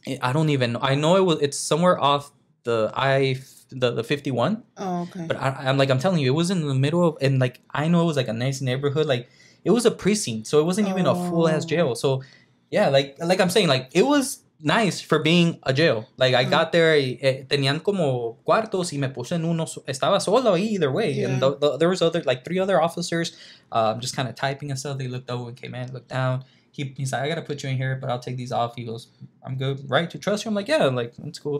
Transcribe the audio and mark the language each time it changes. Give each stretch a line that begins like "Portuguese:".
English: I don't even know. I know it's somewhere off the 51. Oh, okay. But I'm telling you, it was in the middle of, and like I know it was like a nice neighborhood. Like it was a precinct, so it wasn't even a full ass jail. So yeah, like I'm saying, like it was nice for being a jail. Like, I got there,
Spanish: tenían como cuartos y me puse en uno. Estaba solo ahí
English: either way. Yeah. And there was like 3 other officers just kind of typing and stuff. They looked over and came in, looked down. He's like, I gotta put you in here, but I'll take these off. He goes, I'm good, right? To trust you? I'm like, yeah, like, that's cool.